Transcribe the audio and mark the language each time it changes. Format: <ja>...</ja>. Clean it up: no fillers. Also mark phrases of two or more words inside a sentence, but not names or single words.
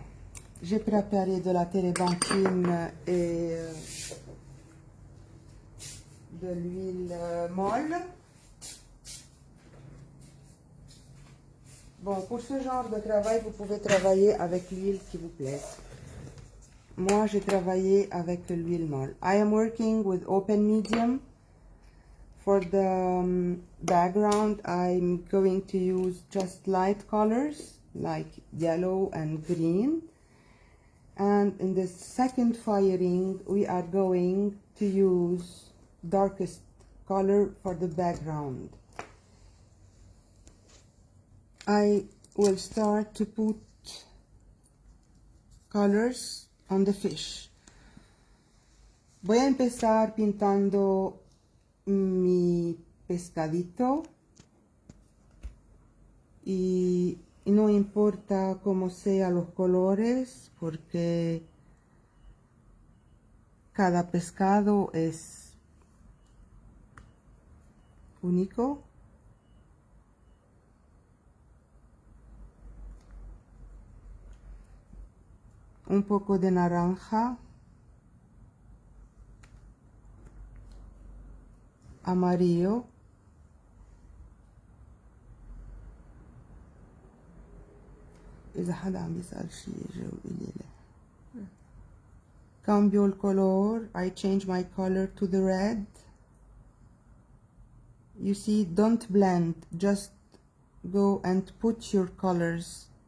<fr>J'ai préparé de la térébenthine et de l'huile molle. Bon, pour ce genre de travail, vous pouvez travailler avec l'huile qui vous plaît. Moi, j'ai travaillé avec l'huile molle.</fr> <en>I am working with open medium. For the background, I'm going to use just light colors like yellow and green. And in the second firing, we are going to use darkest color for the background. I will start to put colors on the fish.</en> <es>Voy a empezar pintando mi pescadito y no importa cómo sean los colores porque cada pescado es único. Un poco de naranja, amarillo,</es> <ar>إذا حدا عم يسأل شي جاوبيلي له.</ar> <es>Cambio el color.</es> <en>I change my color to the red. You see, don't blend, just go and put your colors.</en>